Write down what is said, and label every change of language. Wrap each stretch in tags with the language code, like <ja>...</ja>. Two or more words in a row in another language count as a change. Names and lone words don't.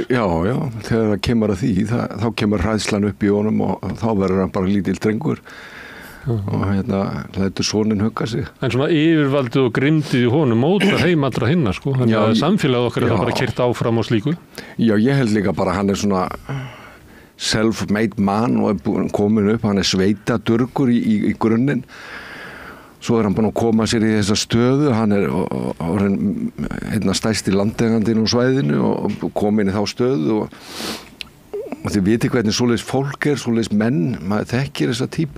<is>Já, þegar það kemur að því þá kemur hræðslan upp í honum og þá verður hann bara lítill drengur og lætur soninn hugga sig. En svona yfirvaldið og grimdið í honum mótar heim allra hinna þannig að samfélagið okkar það bara keyrt áfram á slíku. Já, ég held líka bara hann svona</is> <en>self-made man</en> <is>og komin upp, hann sveitadurgur í grunninn. Svo hann búinn að koma sér í þessa stöðu, hann orðinn stærsti landeigandinn á svæðinu og komin í þá stöðu og þið viti hvernig svoleiðis fólk svoleiðis menn, maður þekkir þessa típu.</is>